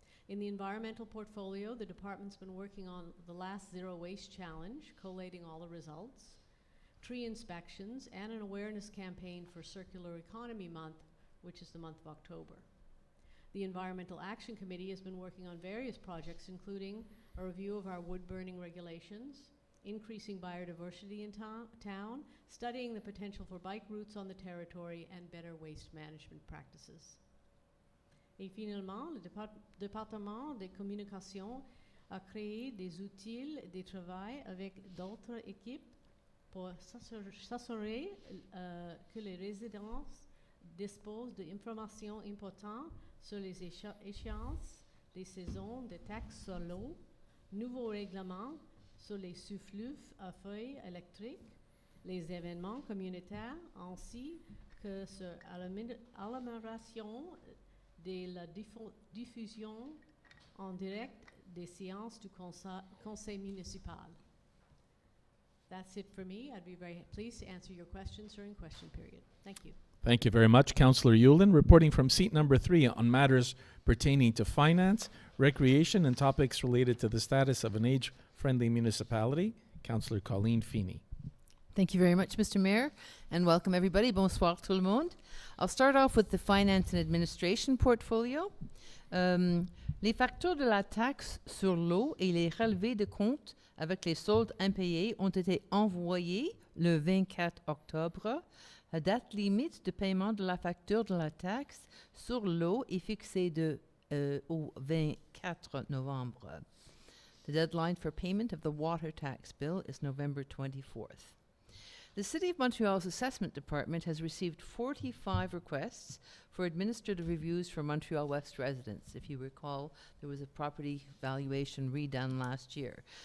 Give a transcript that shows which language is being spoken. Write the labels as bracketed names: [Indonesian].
[English] In the environmental portfolio, the department's been working on the last Zero Waste Challenge, collating all the results, tree inspections, and an awareness campaign for Circular Economy Month, which is the month of October. The Environmental Action Committee has been working on various projects, including a review of our wood burning regulations, increasing biodiversity in town, studying the potential for bike routes on the territory, and better waste management practices. [French] Et finalement, le département des communications a créé des outils de travail avec d'autres équipes pour s'assurer que les résidents disposent d'informations importantes sur les échéances des saisons de taxes sur l'eau, nouveaux règlements sur les souffleux à feuilles électriques, les événements communautaires, ainsi que sur l'amélioration de la diffusion en direct des séances du conseil municipal. [English] That's it for me. I'd be very pleased to answer your questions during question period. Thank you. Thank you very much, Councillor Yulin. Reporting from seat number 3 on matters pertaining to finance, recreation, and topics related to the status of an age-friendly municipality, Councillor Colleen Feeney. Thank you very much, Mr. Mayor, and welcome everybody. [French] Bonsoir tout le monde. [English] I'll start off with the finance and administration portfolio. [French] Les factures de la taxe sur l'eau et les relevés de compte avec les soldes impayés ont été envoyés le 24 octobre. La date limite de paiement de la facture de la taxe sur l'eau est fixée au 24 novembre. [English] The deadline for payment of the water tax bill is November 24th. The City of Montreal's Assessment Department has received 45 requests for administrative reviews for Montreal-West residents. If you recall, there was a property valuation redone last year.